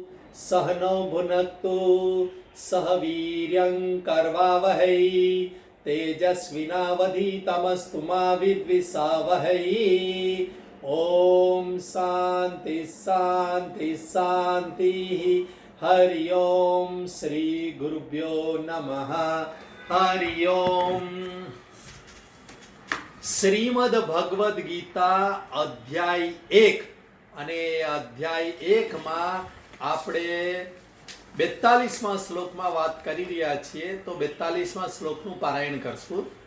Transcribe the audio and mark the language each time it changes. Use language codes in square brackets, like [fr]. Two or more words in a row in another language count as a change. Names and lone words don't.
[sa] सहनौ भुनक्तु सह वीर्यं करवावहै तेजस्विनावधीतमस्तु मा विद्विषावहै। ओम शांति शांति शांति। हरि ओम श्री गुरुभ्यो नमः। हरि ओम। [gu] શ્રીમદ ભગવદ્ ગીતા અધ્યાય 1 અને અધ્યાય 1 માં આપણે 42મા શ્લોકમાં વાત કરી રહ્યા છીએ, તો 42મા શ્લોકનું પારાયણ કરશું.